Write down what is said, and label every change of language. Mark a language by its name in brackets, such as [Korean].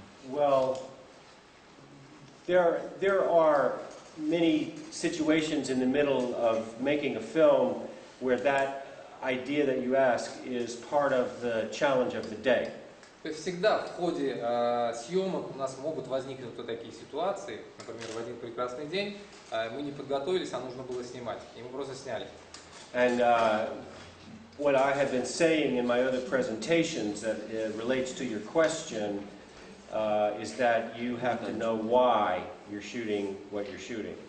[English] Well, there are many situations in the middle of making a film where that idea that you ask is part of the challenge of the day. [Russian] То есть всегда в ходе съемок у нас могут возникнуть вот такие ситуации. Например, в один прекрасный день мы не подготовились, а нужно было снимать, и мы просто сняли. [English] And what I have been saying in my other presentations that relates to your question is that you have to know why you're shooting what you're shooting.